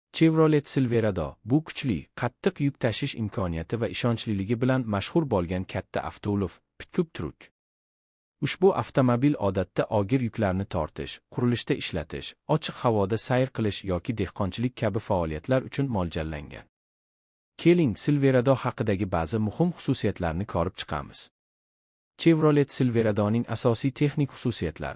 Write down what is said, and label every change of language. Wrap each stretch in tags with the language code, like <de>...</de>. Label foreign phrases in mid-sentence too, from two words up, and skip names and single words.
<uz>Chevrolet Silverado bu kuchli, qattiq yuk tashish imkoniyati va ishonchliligi bilan mashhur bo'lgan katta avtoulov,</uz> <en>pick-up truck.</en> <uz>Ushbu avtomobil odatda og'ir yuklarni tortish, qurilishda ishlatish, ochiq havoda sayr qilish yoki dehqonchilik kabi faoliyatlar uchun mo'ljallangan. Keling, Silverado haqidagi ba'zi muhim xususiyatlarni ko'rib chiqamiz. Chevrolet Silveradoning asosiy texnik xususiyatlari.</uz>